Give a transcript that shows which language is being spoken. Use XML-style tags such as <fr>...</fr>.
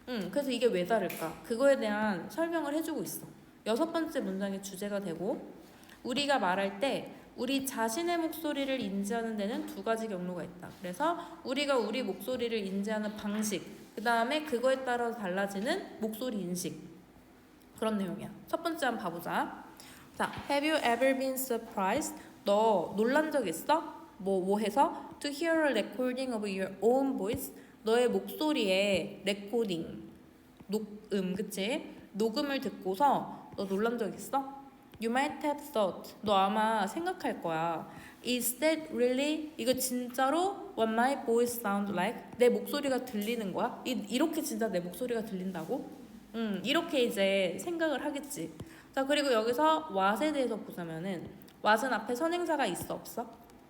<ko>그래서 이게 왜 다를까? 그거에 대한 설명을 해주고 있어. 6번째 문장의 주제가 되고 우리가 말할 때 우리 자신의 목소리를 인지하는 데는 2가지 경로가 있다. 그래서 우리가 우리 목소리를 인지하는 방식, 그 다음에 그거에 따라서 달라지는 목소리 인식 그런 내용이야. 첫 번째 한번 봐보자.</ko> <en>자, Have you ever been surprised?</en> <ko>너 놀란 적 있어? 뭐 해서?</ko> <en>To hear a recording of your own voice.</en> <ko>너의 목소리에 레코딩, 녹음, 그치? 녹음을 듣고서 너 놀란 적 있어?</ko> <en>You might have thought.</en> <ko>너 아마 생각할 거야.</ko> <en>Is that really?</en> <ko>이거 진짜로</ko> <en>what my voice sound like?</en> <ko>내 목소리가 들리는 거야? 이렇게 진짜 내 목소리가 들린다고? 이렇게 이제 생각을 하겠지. 자, 그리고 여기서 what에 대해서 보자면은 what은 앞에 선행사가 있어 없어?</ko>